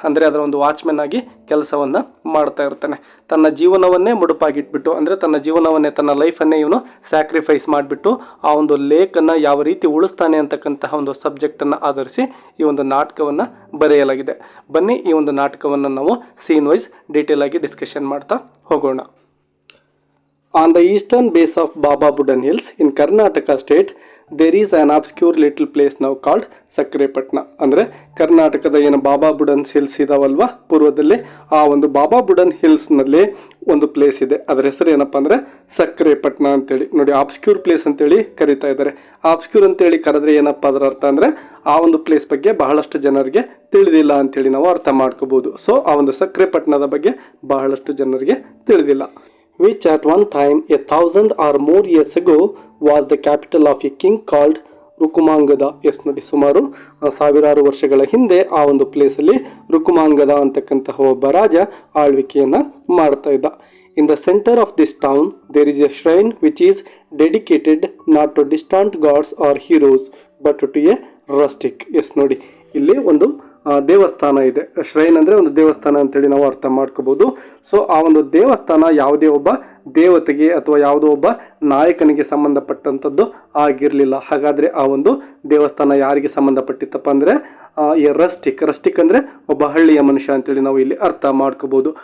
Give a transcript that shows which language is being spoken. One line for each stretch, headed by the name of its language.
Kannada: ಅಂದರೆ ಅದರ ಒಂದು ವಾಚ್ಮೆನ್ ಆಗಿ ಕೆಲಸವನ್ನು ಮಾಡ್ತಾ ಇರ್ತಾನೆ. ತನ್ನ ಜೀವನವನ್ನೇ ಮುಡುಪಾಗಿಟ್ಬಿಟ್ಟು ಅಂದರೆ ತನ್ನ ಜೀವನವನ್ನೇ ತನ್ನ ಲೈಫನ್ನೇ ಇವನು ಸ್ಯಾಕ್ರಿಫೈಸ್ ಮಾಡಿಬಿಟ್ಟು ಆ ಒಂದು ಲೇಕನ್ನು ಯಾವ ರೀತಿ ಉಳಿಸ್ತಾನೆ ಅಂತಕ್ಕಂತಹ ಒಂದು ಸಬ್ಜೆಕ್ಟನ್ನು ಆಧರಿಸಿ ಈ ಒಂದು ನಾಟಕವನ್ನು ಬರೆಯಲಾಗಿದೆ. ಬನ್ನಿ ಈ ಒಂದು ನಾಟಕವನ್ನು ನಾವು ಸೀನ್ ವೈಸ್ ಡೀಟೇಲ್ ಆಗಿ ಡಿಸ್ಕಷನ್ ಮಾಡ್ತಾ ಹೋಗೋಣ.
English: On the eastern base of Babar Hills in Karnataka state, there is an obscure little place now called Samarpita.
Kannada: ಅಂದರೆ ಕರ್ನಾಟಕದ ಏನು ಬಾಬಾ ಬುಡನ್ ಹಿಲ್ಸ್ ಇದಾವಲ್ವಾ ಪೂರ್ವದಲ್ಲಿ, ಆ ಒಂದು ಬಾಬಾ ಬುಡನ್ ಹಿಲ್ಸ್ನಲ್ಲಿ ಒಂದು ಪ್ಲೇಸ್ ಇದೆ. ಅದರ ಹೆಸರು ಏನಪ್ಪ ಅಂದರೆ ಸಕ್ರೆಪಟ್ಟಣ ಅಂತೇಳಿ. ನೋಡಿ, ಆಬ್ಸ್ಕ್ಯೂರ್ ಪ್ಲೇಸ್ ಅಂತೇಳಿ ಕರಿತಾ ಇದ್ದಾರೆ. ಆಬ್ಸ್ಕ್ಯೂರ್ ಅಂತೇಳಿ ಕರೆದ್ರೆ ಏನಪ್ಪ ಅದರ ಅರ್ಥ ಅಂದರೆ ಆ ಒಂದು ಪ್ಲೇಸ್ ಬಗ್ಗೆ ಬಹಳಷ್ಟು ಜನರಿಗೆ ತಿಳಿದಿಲ್ಲ ಅಂತೇಳಿ ನಾವು ಅರ್ಥ ಮಾಡ್ಕೋಬಹುದು. ಸೊ ಆ ಒಂದು ಸಕ್ರೆಪಟ್ಟಣದ ಬಗ್ಗೆ ಬಹಳಷ್ಟು ಜನರಿಗೆ ತಿಳಿದಿಲ್ಲ.
English: Which at one time 1000 or more years ago was the capital of a king called Rukmangada.
Kannada: ನೋಡಿ, ಸುಮಾರು ಸಾವಿರಾರು ವರ್ಷಗಳ ಹಿಂದೆ ಆ ಒಂದು ಪ್ಲೇಸಲ್ಲಿ ರುಕುಮಾಂಗದ ಅಂತಕ್ಕಂತಹ ಒಬ್ಬ ರಾಜ ಆಳ್ವಿಕೆಯನ್ನು ಮಾಡ್ತಾ ಇದ್ದ.
English: In the center of this town there is a shrine which is dedicated not to distant gods or heroes but to a rustic.
Kannada: ನೋಡಿ, ಇಲ್ಲಿ ಒಂದು ದೇವಸ್ಥಾನ ಇದೆ. ಶ್ರೈನ್ ಅಂದರೆ ಒಂದು ದೇವಸ್ಥಾನ ಅಂತೇಳಿ ನಾವು ಅರ್ಥ ಮಾಡ್ಕೋಬಹುದು. ಸೊ ಆ ಒಂದು ದೇವಸ್ಥಾನ ಯಾವುದೇ ಒಬ್ಬ ದೇವತೆಗೆ ಅಥವಾ ಯಾವುದೋ ಒಬ್ಬ ನಾಯಕನಿಗೆ ಸಂಬಂಧಪಟ್ಟಂಥದ್ದು ಆಗಿರಲಿಲ್ಲ. ಹಾಗಾದರೆ ಆ ಒಂದು ದೇವಸ್ಥಾನ ಯಾರಿಗೆ ಸಂಬಂಧಪಟ್ಟಿತ್ತಪ್ಪ ಅಂದರೆ ರಸ್ಟಿಕ್ ಅಂದರೆ ಒಬ್ಬ ಹಳ್ಳಿಯ ಮನುಷ್ಯ ಅಂತೇಳಿ ನಾವು ಇಲ್ಲಿ ಅರ್ಥ ಮಾಡ್ಕೋಬಹುದು.